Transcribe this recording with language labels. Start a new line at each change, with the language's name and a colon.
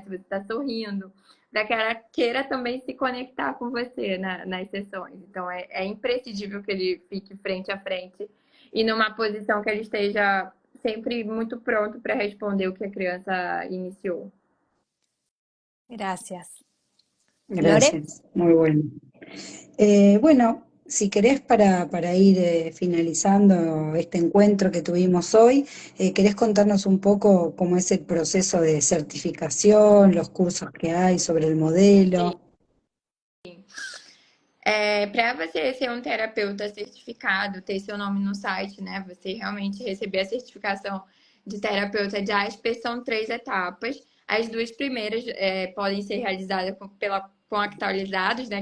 Portuguese: Se você está sorrindo, para que ela queira também se conectar com você nas sessões. Então, é imprescindível que ele fique frente a frente e numa posição que ele esteja sempre muito pronto para responder o que a criança iniciou.
Spanish: Gracias. Gracias, muy bueno. Bueno, si querés para ir finalizando este encuentro que tuvimos hoy, ¿querés contarnos un poco cómo es el proceso de certificación, los cursos que hay sobre el modelo?
Portuguese: Para você ser um terapeuta certificado, ter seu nome no site, né? Você realmente receber a certificação de terapeuta de Asper, são 3 etapas. As 2 primeiras podem ser realizadas com Actualizados, né?